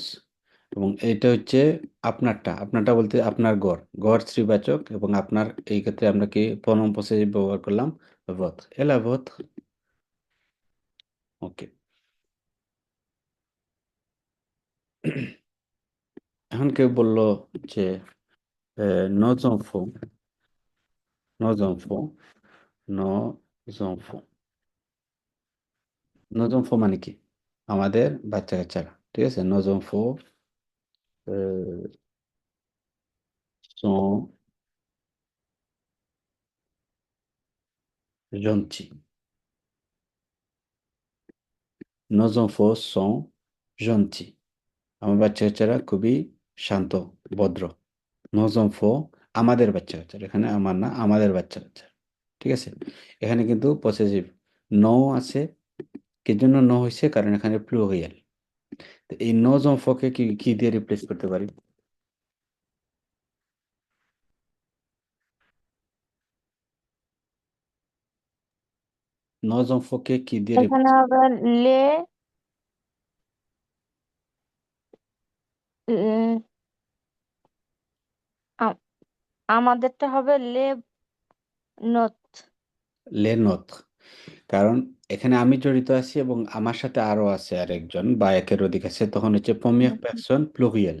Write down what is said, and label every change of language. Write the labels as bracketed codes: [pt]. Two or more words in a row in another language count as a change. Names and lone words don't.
[bn] এবং এটা হচ্ছে আপনারটা বলতে আপনার ঘর, ঘর স্ত্রীবাচক, এবং আপনার এই ক্ষেত্রে আমরা কি [en] pronoun possessive [bn] ব্যবহার করলাম, ভোথ, [fr] et la vôtre. [bn] ওকে। এখন কেউ বললো যে [fr] nos enfants, nos enfants, nos enfants, nos enfants [bn] মানে কি? আমাদের বাচ্চা কাচ্চারা। ঠিক আছে, [fr] nos enfants sont gentils, nos enfants sont gentils, [bn] আমার বাচ্চা কাচ্চারা খুবই শান্ত, ভদ্র। [fr] nos enfants, [bn] আমাদের বাচ্চা কাচ্চারা, এখানে আমার না, আমাদের বাচ্চা কাচ্চা। ঠিক আছে। এখানে কিন্তু পসেসিভ নো আছে। কি জন্য নো হয়েছে? কারণ এখানে প্লুরিয়াল। এই [fr] nos enfants [bn] কে কি কি দিয়ে রিপ্লেস করতে পারি? [fr] nos enfants [bn] কে কি দিয়ে এখানে রিপ্লেস? হবে লে উম, আ- আমাদেরটা হবে [fr] le nôtre. le nôtre. [bn] কারণ এখানে আমি জড়িত আছি এবং আমার সাথে আরো আছে আরেকজন বা একের অধিক আছে, তখন হচ্ছে [fr] première personne pluriel.